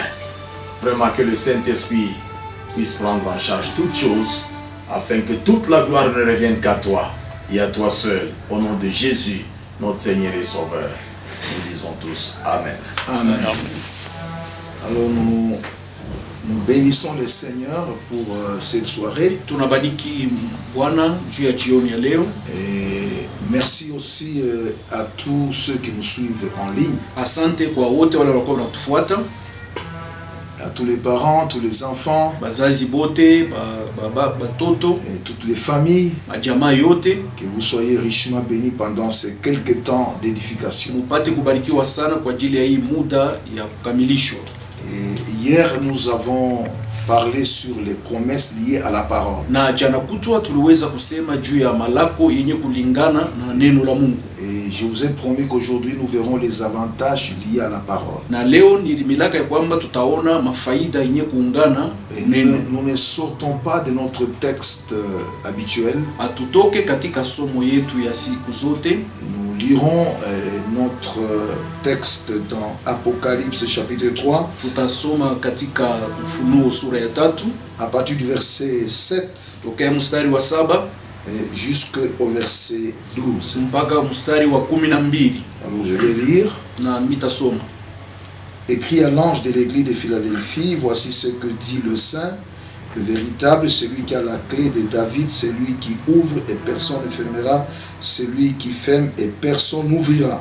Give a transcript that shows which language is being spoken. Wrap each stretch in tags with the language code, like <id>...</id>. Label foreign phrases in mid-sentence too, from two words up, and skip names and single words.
<fr>Vraiment que le Saint-Esprit puisse prendre en charge toutes choses afin que toute la gloire ne revienne qu'à toi et à toi seul. Au nom de Jésus, notre Seigneur et Sauveur. Nous disons tous Amen. Amen. Alors nous bénissons le Seigneur pour cette soirée.</fr> <sw>Tunabariki Bwana juu ya jioni ya leo.</sw> <fr>Et merci aussi à tous ceux qui nous suivent en ligne.</fr> <sw>Asante kwa wote wale walikuwa wanatufuata.</sw> <fr>À tous les parents, tous les enfants,</fr> <sw>bazazi bote, batoto,</sw> <fr>et toutes les familles,</fr> <sw>majamaa yote,</sw> <fr>que vous soyez richement bénis pendant ces quelques temps d'édification.</fr> <sw>Mupate kubarikiwa sana kwa ajili ya hii muda ya kukamilisho.</sw> <fr>Et hier nous avons parlé sur les promesses liées à la parole.</fr> <sw>Na jana kutwa tuliweza kusema juu ya malako yenye kulingana na neno la Mungu.</sw> <fr>Et je vous ai promis qu'aujourd'hui nous verrons les avantages liés à la parole.</fr> <sw>Na leo nilimilaka ya kwamba tutaona mafaida yenye kuungana neno.</sw> <fr>Nous ne sortons pas de notre texte habituel.</fr> <sw>Atutoke katika somo yetu ya siku zote.</sw> <fr>Nous lirons notre texte dans Apocalypse chapitre 3.</fr> <sw>Tutasoma katika Ufunuo sura ya 3.</sw> <fr>À partir du verset 7.</fr> <sw>Tokea mstari wa 7.</sw> <fr>Jusqu'au verset 12.</fr> <sw>Mpaka mstari wa 12.</sw> <fr>Alors je vais lire.</fr> <sw>Na mitasoma.</sw> <fr>Écrit à l'ange de l'église de Philadelphie, voici ce que dit le Saint, le véritable, celui qui a la clé de David, celui qui ouvre et personne ne fermera, celui qui ferme et personne n'ouvrira.</fr>